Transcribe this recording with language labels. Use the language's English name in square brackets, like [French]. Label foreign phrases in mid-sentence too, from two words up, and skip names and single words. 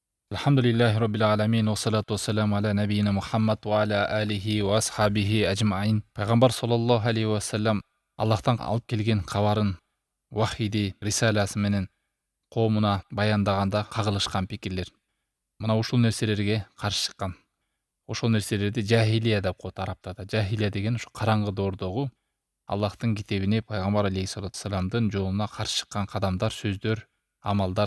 [Arabic] الحمد لله رب العالمين والصلاة والسلام على نبينا محمد وعلى آله وأصحابه أجمعين. [Kyrgyz] Пайғамбар [Arabic] صلى الله عليه وسلم [Kyrgyz] Аллахтан алып келген хабарын вахиди рисаласы менен коомуна баяндаганда кагылышкан пикирлер. Мына ушул нерселерге каршы чыккан. Ошол нерселерди жахилия деп коет арабтарда. Жахилия деген ушу караңгы доордогу Аллахтын китебине, пайгамбар [Arabic] عليه الصلاة والسلام [Kyrgyz] жолуна каршы чыккан кадамдар, сөздөр, амалдар.